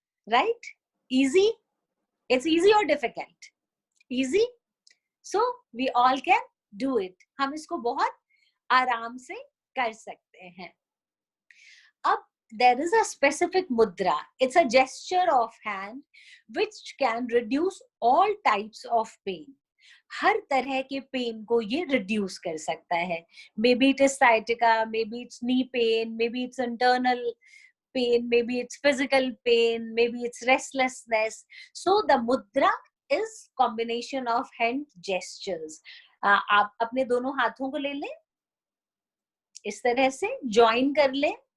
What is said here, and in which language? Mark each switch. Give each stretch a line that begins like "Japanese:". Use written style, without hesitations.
English: Right? Easy? It's easy or difficult? Easy? So we all can do it.
Hindi: हम इसको बहुत आराम से कर सकते हैं.
English: अब there is a specific mudra. It's a gesture of hand which can reduce all types of pain.
Hindi: हर तरह के पेन को ये रिड्यूस कर सकता है.
English: Maybe it is sciatica, maybe it's knee pain, maybe it's internal pain, maybe it's physical pain, maybe it's restlessness. So the mudra is combination of hand gestures.
Hindi: आप अपने दोनों हाथों को ले लें, इस तरह से join कर लें.